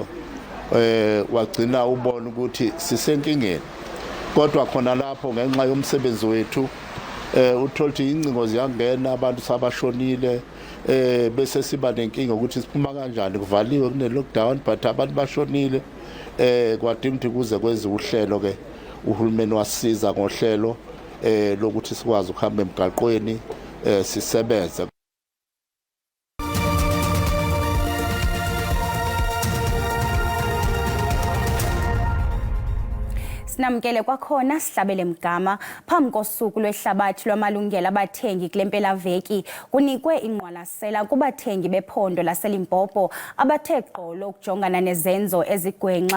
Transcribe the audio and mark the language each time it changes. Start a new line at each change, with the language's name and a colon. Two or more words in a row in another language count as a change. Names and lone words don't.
Zulu: Wagcina ubona ukuthi sisenkingeni, kodwa khona lapho ngenxa yomsebenzi wethu uthola ukuthi incingo ziyangena, abantu sabashonile, bese siba nenkinga ukuthi siphuma kanjani, kuvaliwe kune lockdown but abantu bashonile. Kwadinga ukuthi kuze kwenziwe uhlelo ke, uhulumeni wasisiza ngohlelo lokuthi sikwazi ukuhamba emgaqweni sisebenze.
Xhosa: Sinamkele kwakhona Sihlabele Mgama. Phambi kosuku lwehlabathi lwamalungelo abathengi kule mpelaveki kunikwe ingqwalasela kubathengi bephondo laseLimpopo abathe gqolo ukujongana nezenzo ezigwenxa.